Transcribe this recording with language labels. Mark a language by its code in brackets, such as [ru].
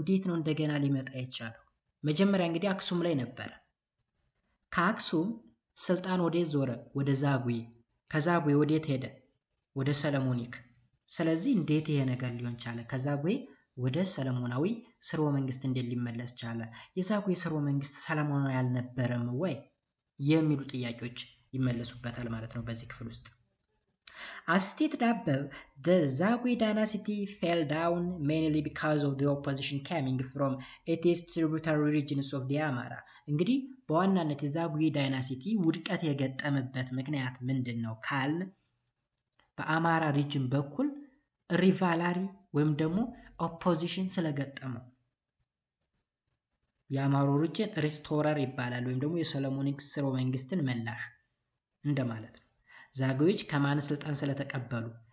[am] እንዴት ነው እንደገና ሊመጣ የቻለው? መጀመሪያ እንግዲህ አክሱም ላይ ነበረ። ከአክሱም ስልጣን ወዴት ዞረ? ወደ ዛጉዌ። ከዛጉዌ ወዴት ሄደ? ወደ ሰለሞኒክ። ስለዚህ እንዴት ይሄ ነገር ሊሆን ቻለ? ከዛጉዌ ወደ ሰለሞናዊ ስርወ መንግስት እንዴት ሊመለስ ቻለ? የዛጉዌ ስርወ መንግስት ሰለሞናዊ አልነበረም ወይ? የሚሉ ጥያቄዎች ይመለሱበታል ማለት ነው በዚህ ክፍል ውስጥ። [en] As stated above, the Zagwe dynasty fell down mainly because of the opposition coming from its tributary regions of the Amara. [am] እንግዲህ በዋናነት የዛጉዌ ዳይናሲቲ ውድቀት የገጠመበት ምክንያት ምንድን ነው ካልን በአማራ ሪጅን በኩል ሪቫላሪ ወይም ደግሞ ኦፖዚሽን ስለገጠመው። የአማሮ ሪጅን ሪስቶረር ይባላል ወይም ደግሞ የሰሎሞኒክ ስርወ መንግስትን መላሽ እንደማለት ነው። ዛጉዌዎች ከማን ስልጣን ስለተቀበሉ?